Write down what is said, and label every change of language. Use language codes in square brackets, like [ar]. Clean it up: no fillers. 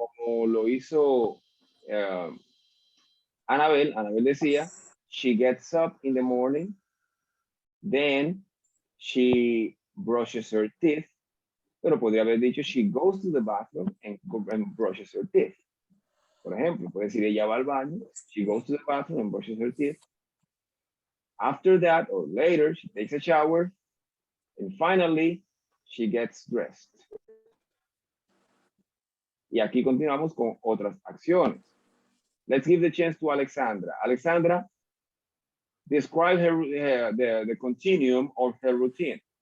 [es] como lo hizo Anabel decía, [en] she gets up in the morning, then she brushes her teeth, [es] pero podría haber dicho [en] she goes to the bathroom and brushes her teeth. [es] Por ejemplo, puede decir ella va al baño, [en] she goes to the bathroom and brushes her teeth. After that or later, she takes a shower, and finally, she gets dressed. [es] Y aquí continuamos con otras acciones. [en] Let's give the chance to Alexandra. Alexandra, describe the continuum of her routine.